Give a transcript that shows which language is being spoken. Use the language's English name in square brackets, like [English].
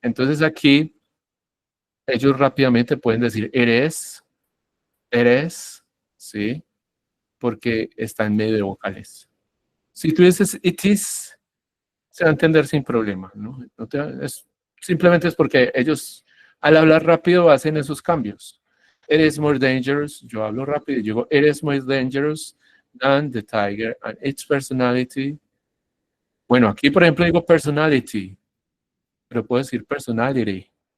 [Spanish] Entonces aquí ellos rápidamente pueden decir eres, ¿sí? Porque está en medio de vocales. Si tú dices it is, se va a entender sin problema, ¿no? Simplemente es porque ellos, al hablar rápido, hacen esos cambios. [English] It is more dangerous, [Spanish] yo hablo rápido y digo, [English] it is more dangerous than the tiger and its personality. [Spanish] Bueno, aquí, por ejemplo, digo personality, pero puedo decir personality.